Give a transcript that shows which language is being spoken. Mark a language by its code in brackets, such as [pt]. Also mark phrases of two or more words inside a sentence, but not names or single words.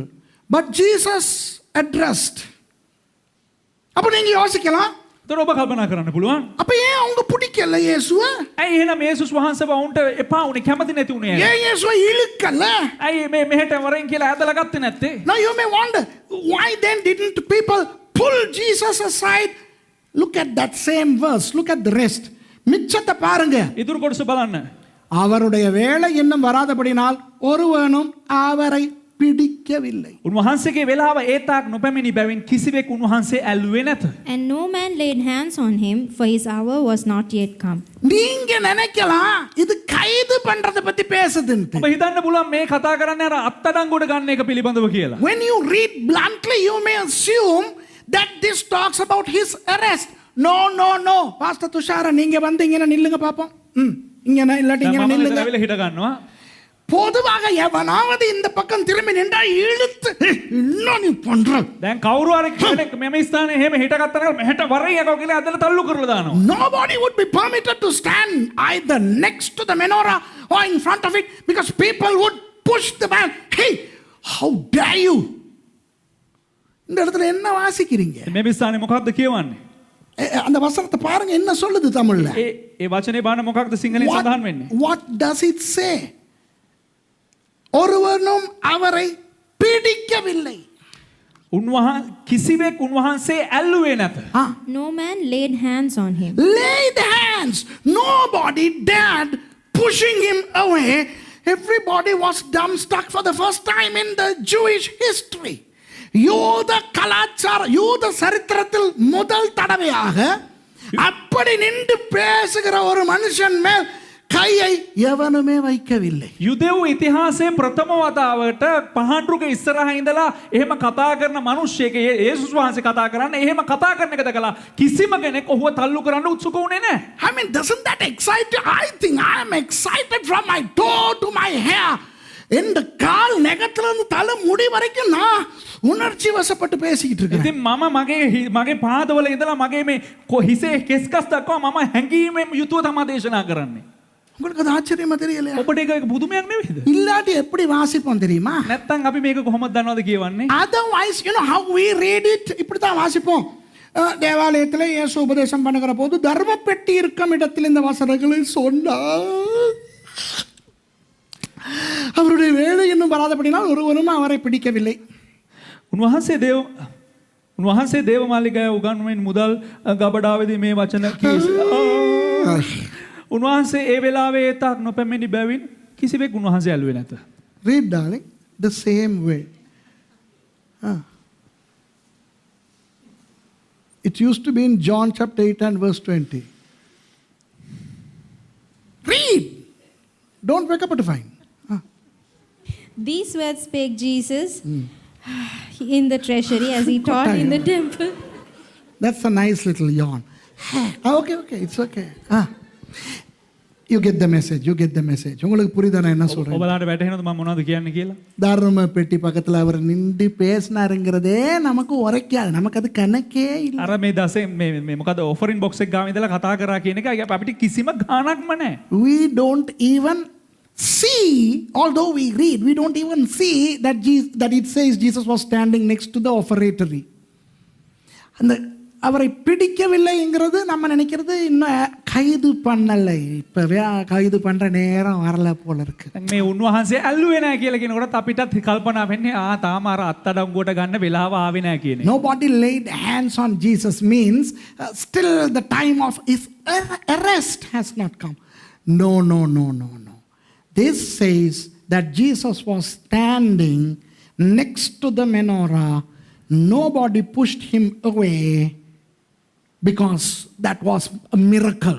[en] But Jesus addressed. [ta] அப்ப நீங்க யோசிக்கலாம், [si] ඒතර ඔබ කල්පනා කරන්න පුළුවන්. [ta] அப்ப ஏன் அவங்க பிடிக்கல இயேசுவ? [si] ඇයි එහෙනම් යේසුස් වහන්සේව වුන්ට එපා උනේ කැමති නැති උනේ? [ta] ஏன் இயேசுவ இழுக்கல? [si] ඇයි මේ මෙහෙට වරෙන් කියලා ඇදලා ගත්තේ නැත්තේ? [en] Now you may wonder, why then didn't people pull Jesus aside? Look at that same verse. Look at the rest. [ta] மிச்சத்தை பாருங்க. [si] ඉතුරු කොටස බලන්න. [ta] அவருடைய வேலை இன்னும் வராதபடினால் ஒருவனும் அவரை பிடிக்கவில்லை. [si] උන්වහන්සේගේ වෙලාව ඒ තාක් නොපැමිණි බැවින් කිසිවෙක් උන්වහන්සේ ඇල්ලුවේ නැත. [en] And no man laid hands on him, for his hour was not yet come. [ta] நீங்க நினைக்கலாம் இது கைது பண்றத பத்தி பேசுதுன்னு. [si] ඔබ හිතන්න පුළුවන් මේ කතා කරන්නේ අර අත්අඩංගුවට ගන්න එක පිළිබඳව කියලා. [en] When you read bluntly, you may assume that this talks about his arrest. [ta] No. Pastor Tushara, நீங்க வந்தீங்கன்னா நில்லுங்க பாப்போம். இங்க இல்லாட்டி இங்க நில்லுங்க. [si] වෙල හිට ගන්නවා. [ta] பொதுவாக எவனாவது இந்த பக்கம் திரும்பி நின்றா இழுத்து இன்னும் நீ பண்ற. [si] දැන් කවුරු හරි කෙනෙක් මෙම ස්ථානයේ එහෙම හිටගත්තා නම් මෙහෙට වරේ යකෝ කියලා ඇදලා තල්ලු කරලා දානවා. [en] Nobody would be permitted to stand either next to the menorah or in front of it because people would push the man. Hey, how dare you? [ta] இந்த இடத்துல என்ன வாசிக்கிறீங்க? [si] මෙම ස්ථානයේ මොකක්ද කියවන්නේ? [ta] அந்த வசனத்தை பாருங்க என்ன சொல்லுது தமிழ்ல. [si] ඒ වචනේ බලන්න මොකක්ද සිංහලෙන් සඳහන් වෙන්නේ? [en] What does it say? [ta] ஒருவனும் அவரை பிடிக்கவில்லை. [si] කිසිවෙක් උන්වහන්සේ ඇල්ලුවේ නැත. [en] No man laid hands on him. Laid hands. Nobody dared pushing him away. Everybody was dumbstruck for the first time in the Jewish history. [ta] யூத கலாச்சார யூத சரித்திரத்தில் முதல் தடவையாக அப்படி நின்று பேசுகிற ஒரு மனுஷன் மேல் கையை எவனுமே வைக்கவில்லை. [si] යුදෙව් ඉතිහාසයේ ප්‍රථම වතාවට පහන්රුක ඉස්සරහා ඉඳලා එහෙම කතා කරන මිනිස්සෙක් යේසුස් වහන්සේ කතා කරන්නේ එහෙම කතා කරන එක දැකලා කිසිම කෙනෙක් ඔහුව තල්ලු කරන්න උත්සුක වුණේ නැහැ. [en] I mean, doesn't that excite you? I think I am excited from my toe to my hair. [ta] இந்த கால் நெகத்திலிருந்து தலை முடி வரைக்கும் நான் உணர்ச்சி வசப்பட்டு பேசிக்கிட்டு இருக்கேன். [si] ඉතින් මගේ පාදවල ඉඳලා මගේ මේ හිසේ කෙස්කස් දක්වා මම හැංගීමෙන් යුතුව තමයි දේශනා කරන්නේ. [ta] உங்களுக்கு அது ஆச்சரியமா தெரியலையா? [si] ඔබට ඒක පුදුමයක් නෙවෙයිද? [ta] இல்லாட்டி எப்படி வாசிப்போம் தெரியுமா? [si] නැත්තම් අපි මේක කොහොමද දන්නවද කියවන්නේ? [en] Otherwise, you know how we read it, [ta] இப்படி தான் வாசிப்போம். தேவாலயத்தில் இயேசு உபதேசம் பண்ணுகிற போது தர்ம பெட்டி இருக்கும் இடத்தில் இந்த வசனங்களை சொன்னார். அவருடைய வேலை இன்னும் வராதபடினால் ஒருவரும் அவரை பிடிக்கவில்லை. [si] උන්වහන්සේ දේවමාලිගාවේ උගන්වමින් මුදල් ගබඩාවේදී මේ වචන කීවා. උන්වහන්සේ ඒ වෙලාවේ ඒ තාක් නොපැමිණි බැවින් කිසිවෙක් උන්වහන්සේ ඇල්ලුවේ නැත. [en] Read, darling, the same way. It used to be in John chapter 8 and verse 20. Read. Don't wake up to find. These words spake Jesus in the treasury as he taught in the temple. That's a nice little yawn. Okay, it's okay. You get the message. [ta] உங்களுக்கு புரியுதா நான் என்ன சொல்றேன்? [si] ඔබලාට වැටහෙනවද මම මොනවද කියන්නේ කියලා? [ta] தர்ம பெட்டி பக்கத்துல அவர் நின்று பேசினாருங்கிறதே நமக்கு உரைக்காது. நமக்கு அது கணக்கே இல்ல. [si] අර මේ දසේ මේ මොකද [en] offering box [si] එක ගාව ඉඳලා කතා කරා කියන එක අපිට කිසිම ගාණක්ම නැහැ. [en] We don't even see, although we read, we don't even see that it says Jesus was standing next to the offeratory. [ta] அந்த அவரை பிடிக்கவில்லைங்கிறது நம்ம நினைக்கிறது இன்னும் கைது பண்ணலை, இப்பவே கைது பண்ற நேரம் வரல போல இருக்கு. [si] මේ උන්වහන්සේ ඇල්ලුවේ නැහැ කියලා කියනකොට අපිටත් කල්පනා වෙන්නේ තාම අර අත්අඩංගුවට ගන්න වෙලාව ආවේ නැහැ කියන එක. [en] Nobody laid hands on Jesus means still the time of his arrest has not come. No. This says that Jesus was standing next to the menorah. Nobody pushed him away because that was a miracle.